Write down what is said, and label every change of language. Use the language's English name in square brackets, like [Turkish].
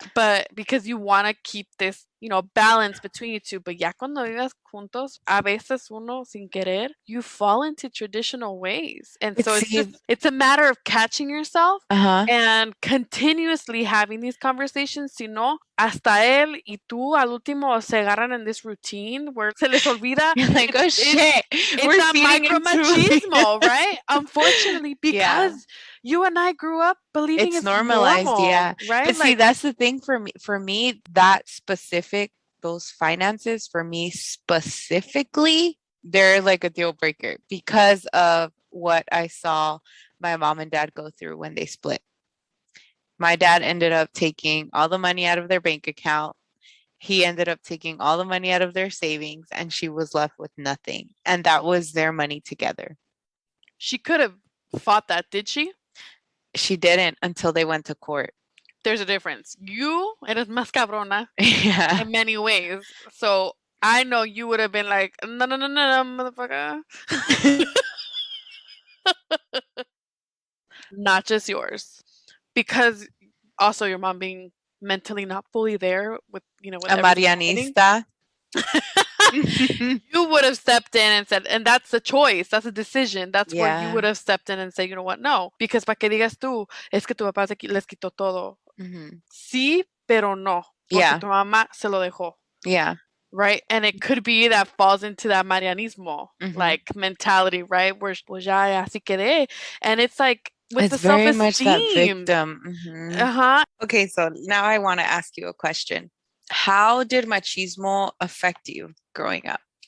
[English] But because you want to keep this, balance between you two. [Spanish] But ya cuando vivas juntos, a veces uno sin querer, [English] you fall into traditional ways. And so it's a matter of catching yourself and continuously having these conversations. [Spanish] Si no, hasta él y tú al último se agarran [English] in this routine where [Spanish] se les olvida. [English] You're like, oh shit, It's a micromachismo, right? Unfortunately, because you and I grew up believing it's normalized, normal, right? But see, that's the thing for me. For me, that specific, those finances, for me specifically, they're like a deal breaker because of what I saw my mom and dad go through when they split. My dad ended up taking all the money out of their bank account. He ended up taking all the money out of their savings, and she was left with nothing. And that was their money together. She could have fought that, did she? She didn't until they went to court. There's a difference. You [Spanish] eres más cabrona [English] in many ways. So I know you would have been like, no, motherfucker. Not just yours. Because also your mom being mentally not fully there with, with a Marianista. You would have stepped in and said, and that's a choice, that's a decision. That's where you would have stepped in and said, you know what, no. [Spanish] Because para que digas tú, es que tu papá les quitó todo. Sí, pero no. Porque tu mamá se lo dejó. [English] Yeah. Right? And it could be that falls into that Marianismo, like mentality, right? Where [Spanish] pues ya así quedé. [English] And it's like, with it's the self-esteem. Very much that victim. Okay, so now I want to ask you a question. How did machismo affect you growing up?